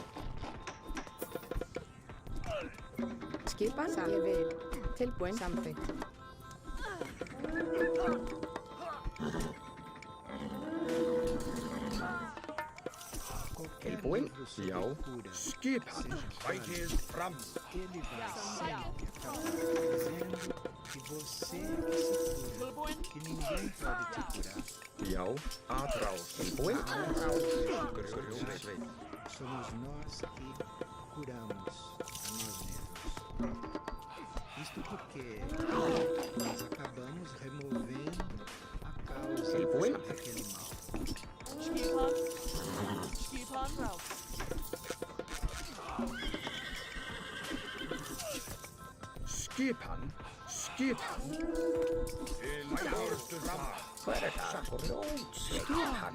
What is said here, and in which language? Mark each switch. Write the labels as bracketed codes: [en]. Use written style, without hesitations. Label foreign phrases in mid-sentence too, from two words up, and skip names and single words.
[is] Skipan. Ég vil. Tilbúin. Samþykkt. Tilbúin. Já. Skipan. Sækið fram. [pt] Ele vai sempre acabar dizendo que você é que se cura, que ninguém pode te curar. [is] Já. Atrás. Tilbúin. Grjótsveinn. [pt] Somos nós que curamos a nós mesmos. Isto porque nós acabamos removendo a causa [is] Tilbúin. [pt] daquele mal. [is] Skipan. Skipan raus. Skipan. Skipan. Til fram. Hver það? Grjótsveinn.